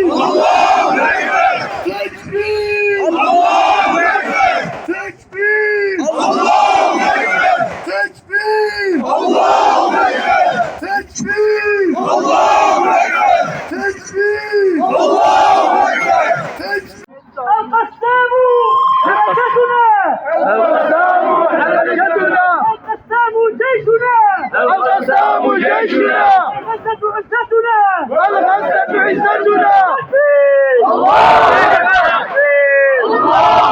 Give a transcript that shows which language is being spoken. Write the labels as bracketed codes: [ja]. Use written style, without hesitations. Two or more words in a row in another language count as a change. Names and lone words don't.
[ar] الله أكبر! تكبير! الله أكبر! تكبير! الله أكبر! تكبير! الله أكبر! تكبير! الله أكبر! تكبير! الله أكبر! تكبير! القسام حركتنا القسام حركتنا القسام جيشنا القسام جيشنا الغزة عزتنا والغزة عزتنا تكبير الله أكبر الله